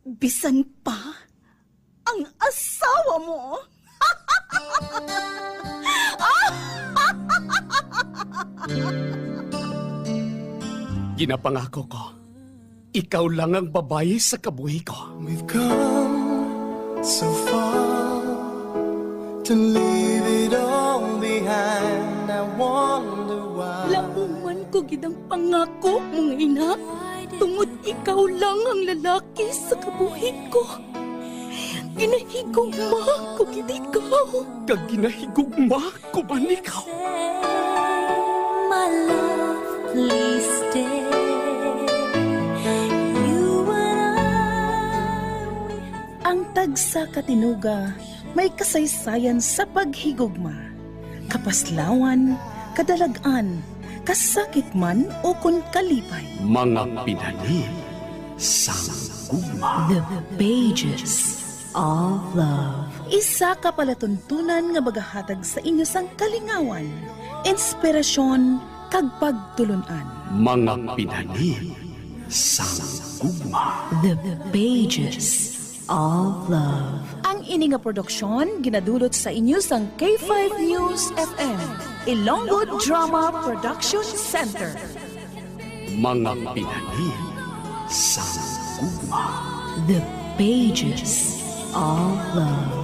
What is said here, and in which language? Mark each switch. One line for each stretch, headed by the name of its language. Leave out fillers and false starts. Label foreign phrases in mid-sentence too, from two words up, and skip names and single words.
Hiligaynon: Bisan pa ang asawa mo. Ginapangako ko, ikaw lang ang babae sa kabuhi ko.
English: We've come so far to leave it all behind. I wonder why.
Hiligaynon: Lauman ko gidang pangako mong ina. Tungod ikaw lang ang lalaki sa kabuhi ko. Ginahigugma ko gid ikaw. Kag ginahigugma ko man ikaw.
English: My love, please stay. You and I.
Hiligaynon: Ang tagsa katinuga may kasaysayan sa paghigugma. Kapaslawan, kadalagan, kasakit man o kun kalipay. Mga pinani sang gugma.
English: The pages of love.
Hiligaynon: Isa ka palatuntunan nga magahatag sa inyo sang kalingawan, inspirasyon, kag pagtulunan. Mga pinani sang gugma.
English: The pages of love.
Hiligaynon: Ang ini nga produksyon ginadulot sa inyo sang K5 News FM, Ilonggo Drama Production Center. Mga pinani sang gugma.
English: The pages of love.